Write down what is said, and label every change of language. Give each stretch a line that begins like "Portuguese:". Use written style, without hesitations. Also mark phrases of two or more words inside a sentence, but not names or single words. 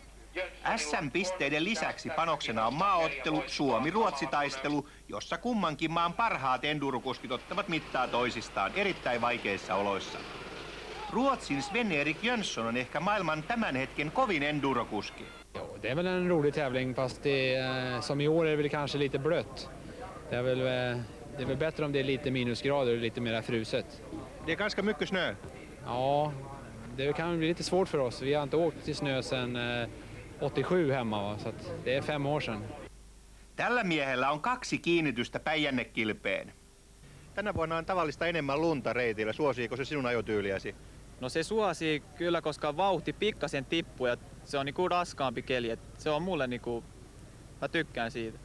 Finnish: SM-pisteiden lisäksi panoksena on maaottelu Suomi-Ruotsi-taistelu, jossa kummankin maan parhaat endurokuskit ottavat mittaa toisistaan erittäin vaikeissa oloissa. Ruotsin Sven-Erik Jönsson on ehkä maailman tämän hetken kovin endurokuski.
Swedish: Det är väl en rolig tävling, fast som i år är det väl kanske lite blött. Det är väl bättre om det är lite minusgrader och lite mer fruset. Det är ganska mycket snö. Ja, det kan bli lite svårt för oss. Vi har inte åkt till snö sedan 87 hemma, så att det är 5 år sedan.
Finnish: Tällä miehellä on 2 kiinnitystä Päijänne-kilpeen. Tänä vuonna on tavallista enemmän lunta reitillä. Suosiiko se sinun ajotyyliäsi? No se suosii kyllä, koska vauhti pikkasen tippuu ja se on niinku raskaampi keli. Se on mulle niinku, mä tykkään siitä.